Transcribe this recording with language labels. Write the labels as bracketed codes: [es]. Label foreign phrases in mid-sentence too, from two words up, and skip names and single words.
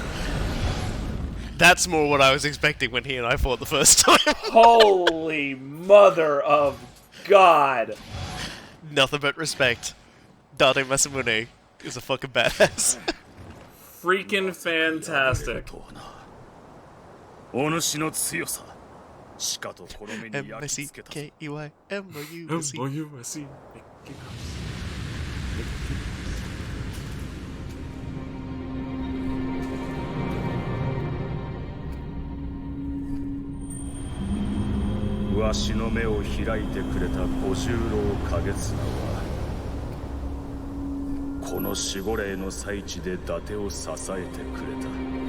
[en] That's more what I was expecting when he and I fought the first time. Holy mother of God. Nothing but respect. Date Masamune is a fucking badass. Freaking fantastic. M-I-C-K-E-Y-M-O-U-S-E. [ja] わしの目を開いてくれた小十郎景綱はこの守護霊の最地で伊達を支えてくれた。